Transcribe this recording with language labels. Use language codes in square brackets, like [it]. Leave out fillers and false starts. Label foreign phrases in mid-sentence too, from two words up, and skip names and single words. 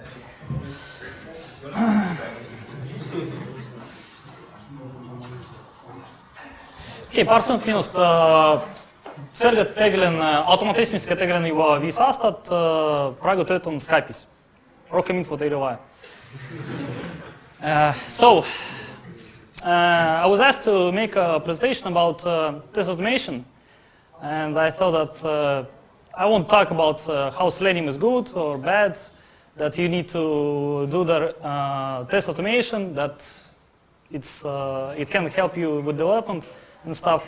[et] Okei, paar sõnat minust. Selgelt tegelen automatiseerimisega tegelen juba 5 aastat, praegu töötan Skype'is. Rohkem infot ei ole vaja. [en] I was asked to make a presentation about test automation, and I thought that I won't talk about how Selenium is good or bad, that you need to do the test automation, that it can help you with development and stuff.